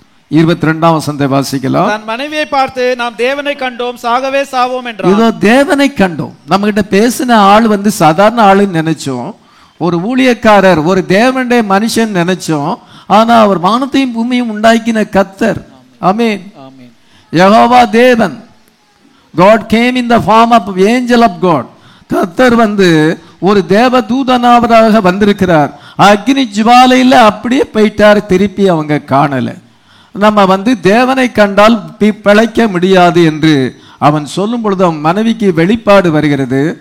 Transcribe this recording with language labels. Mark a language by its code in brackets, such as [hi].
[ta] 22ஆம் வசனத்தை வாசிக்கலாம். தன் மனைவியை பார்த்து நாம் தேவனை கண்டோம், சாகவே சாவோம் என்றார். இதோ தேவனை கண்டோம். நம்ம கிட்ட பேசின ஆள் வந்து சாதாரண ஆளுன்னு நினைச்சோம், ஒரு ஊழியக்காரர், ஒரு தேவனுடைய மனுஷன் நினைச்சோம். ஆனா அவர் வானத்தையும் பூமியும் உண்டாக்கின கர்த்தர். ஆமென். [en] யெகோவா தேவன், God came in the form of angel of God. [ta] கர்த்தர் வந்து ஒரு தேவ தூதனாவதாக வந்திருக்கிறார். அக்னி ஜுவாலையில அப்படியே போயிட்டார், திருப்பி அவங்க காணல. நம்ம வந்து தேவனை கண்டால் பிழைக்க முடியாது என்று அவன் சொல்லும் பொழுது அவன் மனைவிக்கு வெளிப்பாடு வருகிறது.